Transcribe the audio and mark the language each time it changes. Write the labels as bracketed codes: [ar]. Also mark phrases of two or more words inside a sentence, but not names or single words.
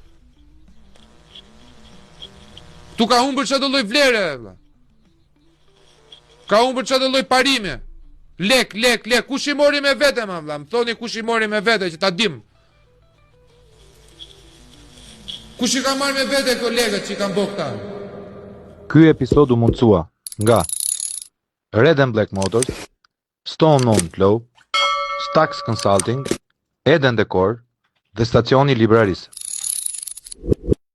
[sq] Tu ka humbër që të loj vlere, ka humbër që të loj parime. Lek, kush i mori me vete, ma vla, më thoni kush i mori me vete, që ta dim. Kush i ka marrë me vete kolegët që i kanë bëhë këta? Ky episod u mundësua nga Red and Black Motors, Stone Non Flow, Stax Consulting, Eden Decor dhe Stacioni Librarisë.